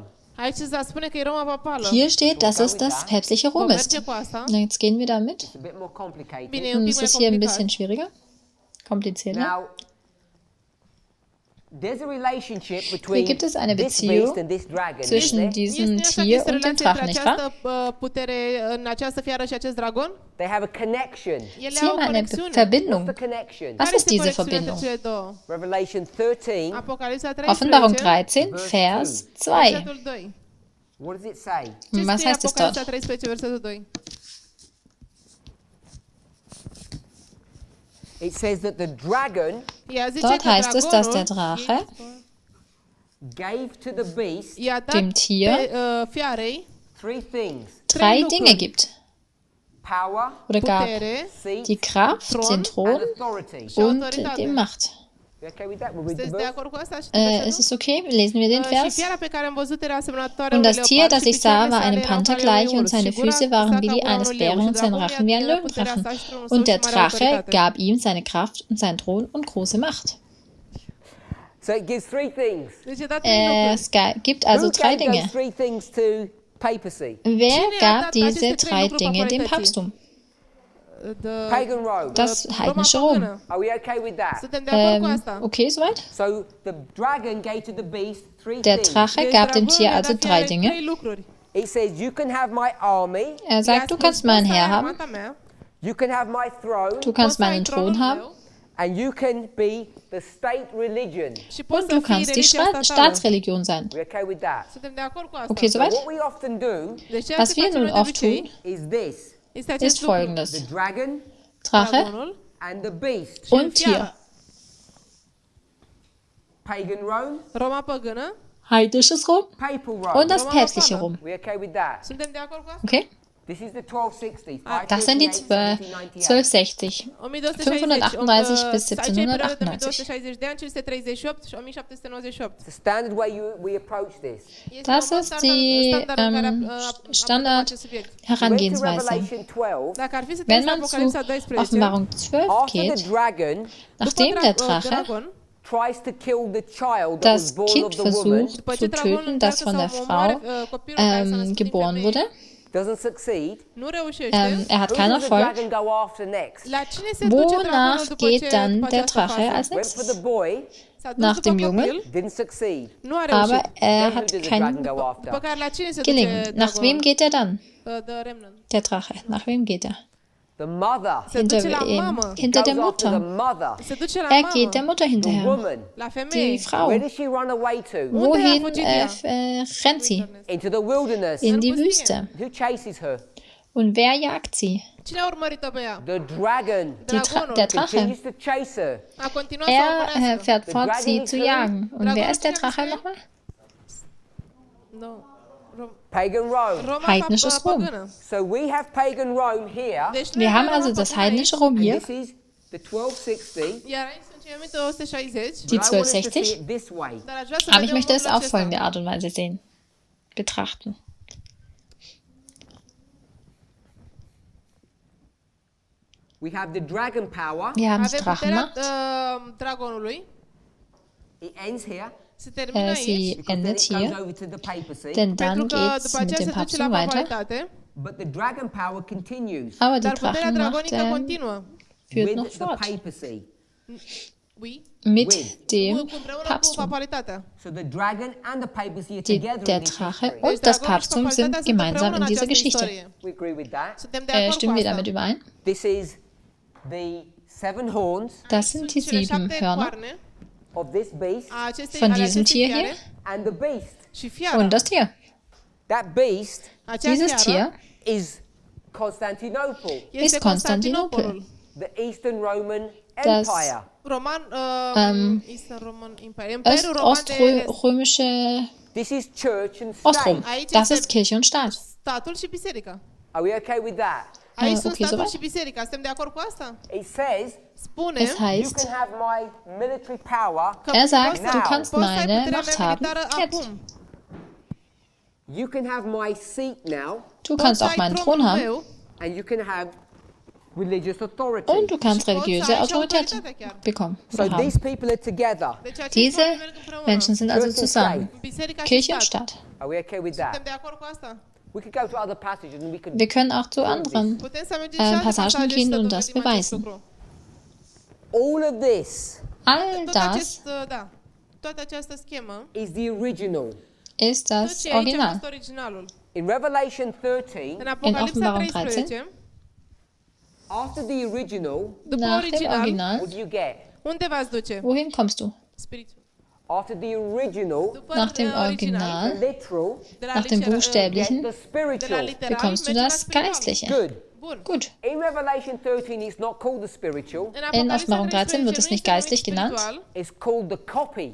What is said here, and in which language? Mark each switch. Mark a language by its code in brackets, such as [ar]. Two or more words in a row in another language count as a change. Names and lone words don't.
[ro] Aici se spune că e Roma papală. [de] Hier steht, dass es das päpstliche Rom Vom ist. [ro] merge cu asta? [de] Jetzt gehen wir damit. [en] It's a bit more complicated. [ro] Bine, e un pic [de] Das [ro] mai [de] ist hier ein bisschen [ro] complicat. [de] schwieriger, komplizierter. [en] Now, there's a relationship [de] Hier [en] between [de] gibt es eine [en] this [de] Beziehung [en] beast and this dragon, isn't [de] zwischen [en] there? [de] diesem [ro] Nu este așa că [de] Tier [ro] este [de] und dem [ro] relația [de] Drachen, [ro] între [de] nicht wahr? [ro] această putere, în această fiară și acest dragon? [en] They have a connection. [ro] Ele [de] Sie [ro] au o [de] haben eine [ro] conexiune. [en] What's the [de] Verbindung. [en] connection? [de] Was [ro] Care [de] ist [ro] este [de] diese [ro] conexiunea între [de] Verbindung? [ro] cele două? [en] Revelation 13. [ro] Apocalipsa 13, [de] Offenbarung 13, Vers 2. [ro] versetul 2. [en] What does it say? [ro] Ce [de] Was [ro] scrie [de] heißt es [ro] Apocalipsa [de] dort? [ro] 13, versetul 2? [en] It says that the dragon [ro] Ea zice [de] Dort [ro] că [de] heißt es, dass der [ro] dragonul [de] Drache [en] gave to the beast [ro] i-a dat [de] dem Tier [ro] pe, fiarei [en] three things: [de] drei [ro] lucruri. [de] Dinge gibt. [en] power, [de] Oder gab [ro] putere [en] seat, [de] die Kraft, den [en] and [de] Thron [en] authority. [de] und [ro] autoritate. [de] die Macht. [en] You okay with that? We'll read the [ro] Sunteți de [en] verse. [ro] acord cu asta? Și [de] Ist es okay? Lesen wir den [ro] Și [de] Vers? [ro] fiara pe care am văzut era asemănătoare [de] Und [ro] unui [de] das Tier, [ro] leopard [de] das [ro] și [de] ich sah, [ro] picioarele [de] war [ro] sale [de] einem [ro] erau [de] Panther [ro] ca ale unui [de] gleich und [ro] urs [de] seine [ro] și gura [de] Füße [ro] sa [de] waren [ro] ca [de] wie die [ro] gura [de] eines [ro] unui leu [de] Bären [ro] și [de] und sein [ro] dragonul [de] Rachen wie ein [ro] i-a dat puterea [de] Löwenrachen. [ro] sa și tronul său [de] Und [ro] și [de] der [ro] mare [de] Drache [ro] autoritate. [de] gab ihm seine Kraft und seinen Thron und große Macht. [en] So it gives three things. [ro] Deci a dat trei lucruri. [de] Es gibt also [en] Who [de] drei [en] gave [de] Dinge. [en] those three things to papacy? [de] Wer [ro] Cine a [de] gab [ro] dat [de] diese [ro] aceste trei [de] drei [ro] lucruri [de] Dinge dem [ro] popularității? [de] Papsttum? [en] Pagan Rome. [de] Das heidnische Rom. [en] Are we okay with that? [ro] Suntem de acord cu asta. [de] Okay, soweit? [en] So the dragon gave to the beast three [de] Der [en] things. [de] Drache [ro] Deci [de] gab dem [ro] dragonul [de] Tier [ro] i-a [de] also [ro] dat [de] drei [ro] fiarei [de] Dinge. [ro] trei lucruri. [en] It says, you can have my army, [de] Er sagt, du kannst meinen Herr haben, [en] you can have my throne, [de] du kannst meinen Thron haben [en] and you can be the state religion. [ro] Și poți [de] und [ro] să [de] du [ro] fii [de] kannst die [ro] religia statală. [de] Staatsreligion sein. [en] We're okay with that? [ro] Suntem de acord cu asta. [de] Okay, [en] So [de] soweit? [en] what we often do [ro] Deci ceea [de] Was [ro] ce [de] wir [ro] facem [de] nun [ro] noi de [de] oft [ro] obicei [de] tun, [en] is this: [ro] este acest [de] ist [ro] lucru. [de] folgendes. [en] the dragon [de] Drache [ro] Dragonul [en] and the beast. [de] und [ro] fiara. [de] Tier. [en] Pagan Rome, [ro] Roma păgână. [de] Heidnisches Rom [en] papal Rome. [de] und das päpstliche Rom. [en] We're okay with that? [ro] Suntem de acord cu asta? [de] Okay? [en] This is the 1260s. [de] Das sind die 1260. 538 bis 1798. [ro] 1260 de ani, 538 și 1798. [en] The standard way we approach this. [de] Das ist die Standard [en] Went to [de] Herangehensweise. [en] Revelation 12. [ro] Dacă ar fi să [de] Wenn [ro] treci la [de] man zu [ro] Apocalipsa 12, [de] Offenbarung 12 [en] After [de] geht, [en] the dragon [de] nachdem der Drache [en] dragon, tries to kill the child that was [de] das [en] born [de] Kind [en] of the woman, [de] versucht zu töten, das von der Frau geboren wurde, [en] doesn't succeed. [ro] nu reușește. [de] er hat [en] Who [de] keinen [en] does the [de] Erfolg. [en] dragon go after next? [ro] La cine se duce dragonul [de] Wonach [ro] după [de] geht [ro] ce [de] dann [ro] face [de] der [ro] această [de] Drache [ro] fază? [de] als [en] Went for the [de] nächstes? [en] boy, [ro] S-a dus [de] Nach [ro] după [de] dem Jungen? [ro] copil, [en] didn't succeed. [ro] nu a [de] Aber [ro] reușit. [de] er [en] Then who [de] hat [en] does the dragon [de] keinen [en] go after? [ro] După care la cine se duce [de] gelingen. Nach [ro] dragonul? [de] wem geht er dann? [en] The Remnant. [de] Der Drache. Nach wem geht er? [en] The mother. [ro] Se duce la [de] Hinter, [ro] mamă. [de] hinter der [en] Goes after the [de] Mutter. [en] mother. [ro] Se duce la [de] Er [ro] mamă. [de] geht der Mutter [en] The [de] hinterher. [en] woman. [ro] La [de] Die [ro] femeie. [en] Where [de] Frau. [en] does she run away to? [de] Wohin [ro] fugit ea? [de] rennt sie? [en] Into the wilderness. [de] In die [ro] pustie. [de] Wüste. [en] Who chases her? [de] Und wer jagt sie? [ro] Cine a urmărit-o pe ea? [en] The dragon [ro] Dragonul. [de] Der Drache. [en] continues to chase her. [ro] A continuat să o [de] Er [ro] urmărească. [de] fährt fort, sie zu jagen. Und wer ist der Drache nochmal? [ro] Nu. [en] Pagan Rome. [ro] Roma [de] Heidnisches Rom. [ro] păgână. [en] So we have pagan Rome here, [ro] Deci noi [de] Wir haben [ro] avem [de] also [ro] Roma [de] das [ro] păgână [de] heidnische [ro] aici, [de] Rom [en] and [de] hier, [en] this is the 1260. [ro] iar aici sunt cei 1260. [de] die [en] But I want us to see [de] 1260. [en] it this way. [ro] Dar aș vrea să [de] Aber ich [ro] vedem [de] möchte es [ro] modul [de] auf [ro] acesta. [de] folgende Art und Weise sehen, betrachten. [en] We have the dragon power. [de] Wir haben [ro] Avem puterea [de] Drachenmacht. [ro] dragonului. [en] It ends here. [ro] Se termină aici. [de] Sie [en] Because then [de] endet [en] it goes [de] hier, [en] over to the papacy. [de] denn [ro] Pentru [de] dann [ro] că [de] geht es [ro] după [de] mit [ro] aceea [de] dem [ro] se duce la [de] Papsttum weiter. [ro] papalitate. [en] But the dragon power continues [de] Aber die [ro] Dar puterea [de] Drachenmacht [ro] dragonică continuă. [de] führt noch [en] with the [de] fort [en] papacy. [de] mit dem [ro] Împreună cu [de] Papsttum. [ro] papalitatea. [en] So the dragon and the papacy are together [de] Der [en] in this [de] Drache [en] history. [de] und das Papsttum sind gemeinsam in dieser Geschichte. [en] We agree with that. [ro] Suntem de acord cu [de] Stimmen wir [ro] asta. [de] damit überein? [en] This is the 7 horns [de] Das sind die [ro] Cele 7 [de] 7 Hörner [ro] coarne [en] of this beast [ro] a acestei, [de] von [ro] ale [de] diesem [ro] acestei [de] Tier [ro] fiare [de] hier [en] and the beast. [ro] și fiara. [de] und das Tier. [en] That beast [ro] Acea [de] Dieses [ro] fiară [de] Tier [en] is Constantinople, [ro] este [de] ist Konstantinopel, [en] the Eastern Roman [de] das [en] Empire. Roman, Eastern Roman Empire. [ro] Imperiul Roman de Est. [de] oströmische [en] This is church and [de] Ostrom. [en] state. [ro] Aici [de] Das [ro] este [de] ist Kirche und Staat. [ro] statul și biserica. [en] Are we okay with that? [ro] Aici sunt [de] okay, [ro] statul [de] soweit. [ro] și biserica. Suntem de acord cu asta? [en] It says [ro] Spune [de] Es [en] you [de] heißt, [en] can have my military power, [ro] că [de] er sagt, [ro] poți [de] du [ro] să- [de] kannst [ro] poți să ai [de] meine [ro] puterea [de] Macht [ro] mea [de] haben, [ro] militară [de] jetzt. [ro] acum. [en] you can have my seat now, [de] Du [ro] Poți [de] kannst [ro] să [de] auch [ro] ai [de] meinen Thron [ro] tronul [de] haben [ro] meu [en] and you can have religious authority. [de] und du kannst [ro] și poți să [de] religiöse [ro] ai și [de] Autorität [ro] autoritatea chiar. [de] bekommen. [en] So [de] Oder [en] these [de] haben. [en] people are together. [ro] Deci acești [de] Diese [ro] oameni merg împreună. [de] Menschen sind also [en] Church and [de] zusammen. [ro] Biserica și [de] Kirche und [ro] stat. [de] Staat. [en] Are we okay with [ro] Suntem [en] that? [ro] de acord cu asta? [en] We could go to other passages and we could. [de] Wir können auch zu anderen [ro] Putem să mergem și alte [de] Passagen [ro] pasaje și [de] gehen [ro] să [de] und das [ro] dovedim acest [de] beweisen. [ro] lucru. [en] All of this [de] All [ro] Tot [de] das [ro] acest, da, toată această schemă, [en] is the original. [de] ist [ro] tot [de] das [ro] ce e aici a [de] Original. [ro] fost originalul. [en] In Revelation 13, [ro] În Apocalipsa [de] Offenbarung 13, [en] after the original, [ro] după [de] Nach dem [ro] original, [de] Original, [en] what do you get? [ro] unde v-ați duce? [de] wohin kommst du? [ro] Spiritul. [en] After the original, [ro] După [de] Nach dem [ro] original, [de] Original, [en] literal, [ro] de la [de] nach dem [ro] literal- [en] get [de] Buchstäblichen, [en] the [ro] de la [en] spiritual. [ro] literal, [de] bekommst du [ro] mergem la [de] das [ro] spiritual. [de] Geistliche. [en] Good. [ro] Bun. [de] Gut. [en] In Revelation 13, it's not called the spiritual, [ro] În [de] In Offenbarung 13 wird es [ro] nu [de] nicht [ro] este [de] geistlich [ro] numit [de] genannt. [ro] spiritual, [en] it's called the copy.